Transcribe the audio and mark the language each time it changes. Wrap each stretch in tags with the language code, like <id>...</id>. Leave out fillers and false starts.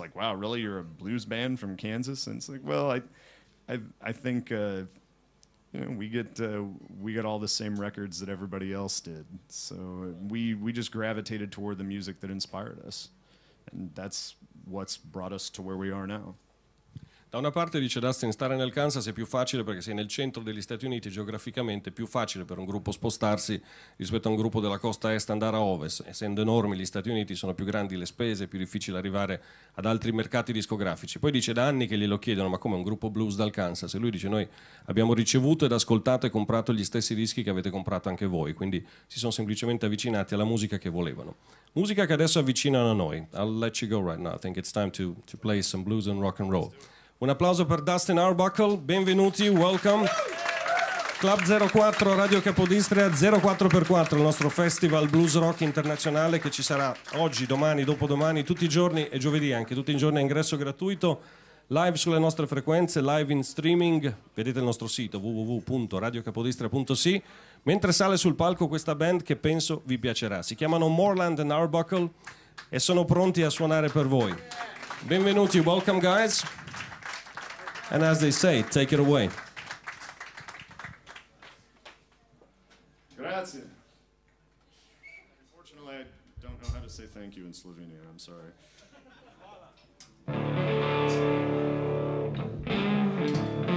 <en>It's like, wow, really, you're a blues band from Kansas? And it's like, well, I think we get all the same records that everybody else did. So we just gravitated toward the music that inspired us, and that's what's brought us to where we are now.</en> <it>Da una parte, dice Dustin, stare nel Kansas è più facile perché sei nel centro degli Stati Uniti, geograficamente è più facile per un gruppo spostarsi rispetto a un gruppo della costa est andare a ovest. Essendo enormi gli Stati Uniti, sono più grandi le spese, è più difficile arrivare ad altri mercati discografici. Poi dice, da anni che glielo chiedono, ma come un gruppo blues dal Kansas? E lui dice, noi abbiamo ricevuto ed ascoltato e comprato gli stessi dischi che avete comprato anche voi, quindi si sono semplicemente avvicinati alla musica che volevano. Musica che adesso avvicinano a noi.</it> <en>I'll let you go right now. I think it's time to play some blues and rock and roll.</en> <it>Un applauso per Dustin Arbuckle, benvenuti,</it> <en>welcome.</en> <it>Club 04, Radio Capodistria, 04x4, il nostro festival blues rock internazionale che ci sarà oggi, domani, dopodomani, tutti i giorni e giovedì anche, tutti i giorni a ingresso gratuito, live sulle nostre frequenze, live in streaming, vedete il nostro sito www.radiocapodistria.si. Mentre sale sul palco questa band che penso vi piacerà, si chiamano Moreland Arbuckle e sono pronti a suonare per voi. Benvenuti,</it> <en>welcome guys. And as they say, take it away.</en> <it>Grazie.</it> <en>Unfortunately, I don't know how to say thank you in Slovenian. I'm sorry.</en>